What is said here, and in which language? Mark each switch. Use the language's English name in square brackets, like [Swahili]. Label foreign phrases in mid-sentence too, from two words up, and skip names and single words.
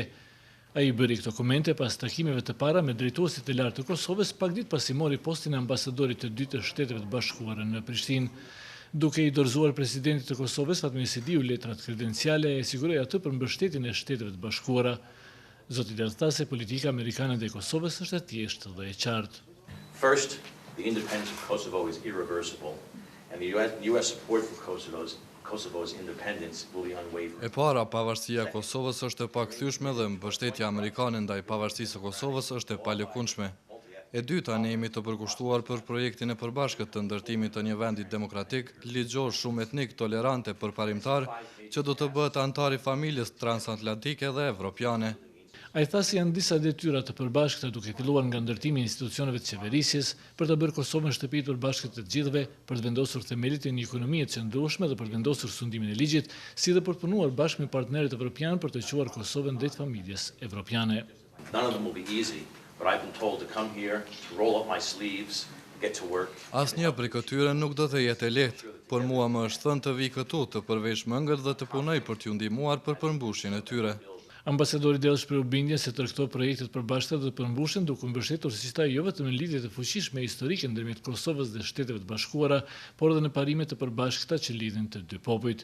[Albanian] Ai bëri këto komente pas takimeve të para me drejtuesit e lartë të Kosovës pak ditë pasi mori postin e ambasadorit të dytë të Shteteve të Bashkuara në Prishtinë. Duke i dorëzuar presidentit të Kosovës Fatmir Sidiu letrat kredenciale, e siguroi atë për mbështetjen e Shteteve të Bashkuara. Zoti Dell tha se politika amerikane ndaj Kosovës është e thjeshtë dhe e qartë. [English] First, the independence of Kosovo is irreversible, and the US support for Kosovo's independence will be unwavering. [Albanian] E para, pavarësia e Kosovës është e pakthyeshme dhe mbështetja amerikane ndaj pavarësisë së Kosovës është e palëkundshme. E dyta, ne jemi të përkushtuar për projektin e përbashkët të ndërtimit të një vendi demokratik, ligjor, shumë etnik, tolerant e përparimtar, që do të bëhet antar i familjes transatlantike dhe evropiane. Ai tha se janë disa detyra të përbashkëta duke filluar nga ndërtimi i institucioneve të qeverisjes për të bërë Kosovën shtëpi të përbashkët të gjithëve, për të vendosur themelit e një ekonomie të qëndrueshme dhe për të vendosur sundimin e ligjit, si dhe për të punuar bashkë me partnerët evropian për të quar Kosovën drejt familjes evropiane. [English] None of them will be easy, but I've been told to come here, to roll up my sleeves, get to work. [Albanian] Asnjë prej këtyre nuk do të jetë e lehtë, por mua më është thënë të vi këtu të përvesh mëngët dhe të punoj për t'ju ndihmuar për përmbushjen e tyre. Ambasadori Dell shprehu bindjen se tërë këto projekte të përbashkëta do të përmbushen duke u mbështetur si ta jo vetëm në lidhjet e fuqishme historike ndërmjet Kosovës dhe Shteteve të Bashkuara, por edhe në parimet të përbashkëta që lidhin të dy popujt.